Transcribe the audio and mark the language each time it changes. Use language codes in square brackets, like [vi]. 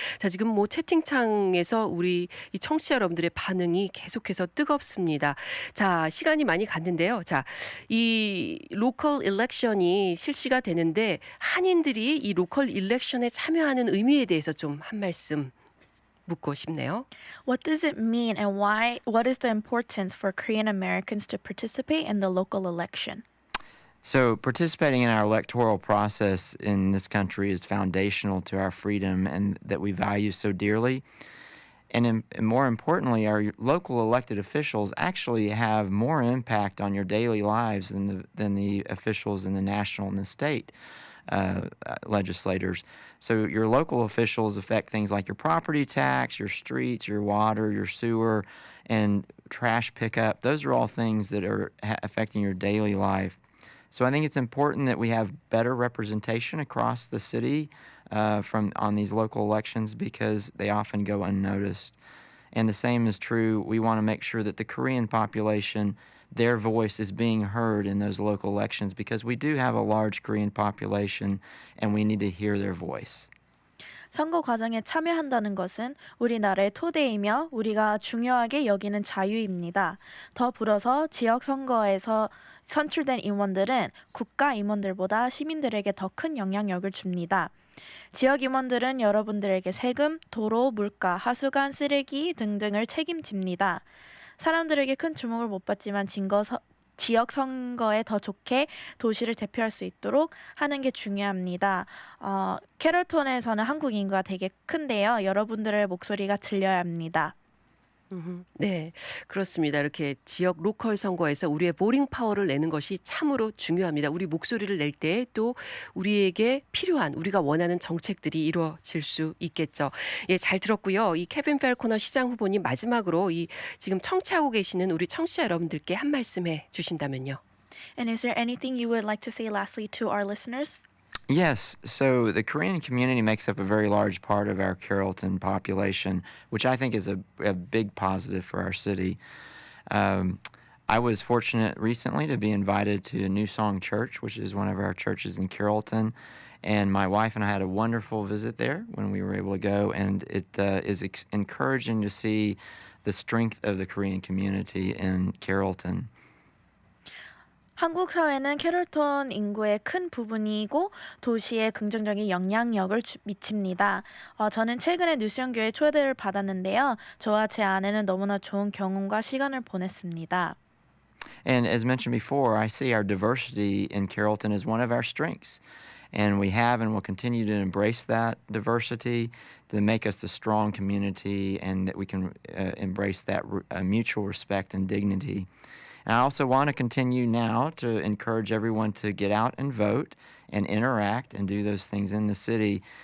[ko] 자, 지금 뭐 채팅창에서 우리 이 청취자 여러분들의 반응이 계속해서 뜨겁습니다. 자, 시간이 많이 갔는데요. 자, 이 로컬 일렉션이 실시가 되는데 한인들이 이 로컬 일렉션에 참여하는 의미에 대해서 좀 한 말씀 묻고 싶네요. [en] What does it mean and what is the importance for Korean Americans to participate in the local election? So participating in our electoral process in this country is foundational to our freedom and that we value so dearly. And more importantly, our local elected officials actually have more impact on your daily lives than the officials in the national and the state legislators. So your local officials affect things like your property tax, your streets, your water, your sewer, and trash pickup. Those are all things that are affecting your daily life. So I think it's important that we have better representation across the city on these local elections because they often go unnoticed. And the same is true. We want to make sure that the Korean population, their voice is being heard in those local elections because we do have a large Korean population and we need to hear their voice. [ko] 선거 과정에 참여한다는 것은 우리나라의 토대이며 우리가 중요하게 여기는 자유입니다. 더 불어서 지역 선거에서 선출된 임원들은 국가 임원들보다 시민들에게 더 큰 영향력을 줍니다. 지역 임원들은 여러분들에게 세금, 도로, 물가, 하수관, 쓰레기 등등을 책임집니다. 사람들에게 큰 주목을 못 받지만 지역 선거에 더 좋게 도시를 대표할 수 있도록 하는 게 중요합니다. 캐롤턴에서는 한국 인구가 되게 큰데요. 여러분들의 목소리가 들려야 합니다. 네, 그렇습니다. 이렇게 지역 로컬 선거에서 우리의 보링 파워를 내는 것이 참으로 중요합니다. 우리 목소리를 낼 때 또 우리에게 필요한 우리가 원하는 정책들이 이루어질 수 있겠죠. 예, 잘 들었고요. 이 케빈 펠코너 시장 후보님 마지막으로 이 지금 청취하고 계시는 우리 청취자 여러분들께 한 말씀 해 주신다면요. [en] And is there anything you would like to say lastly to our listeners? Yes, so the Korean community makes up a very large part of our Carrollton population, which I think is a big positive for our city. I was fortunate recently to be invited to New Song Church, which is one of our churches in Carrollton, and my wife and I had a wonderful visit there when we were able to go, and it is encouraging to see the strength of the Korean community in Carrollton. [ko] 한국 사회는 캐롤턴 인구의 큰 부분이고 도시에 긍정적인 영향력을 미칩니다. 저는 최근에 뉴스연교회 초대를 받았는데요. 저와 제 아내는 너무나 좋은 경험과 시간을 보냈습니다. [en] And as mentioned before, I see our diversity in Carrollton as one of our strengths. And we have and will continue to embrace that diversity to make us a strong community and that we can embrace that mutual respect and dignity. And I also want to continue now to encourage everyone to get out and vote and interact and do those things in the city.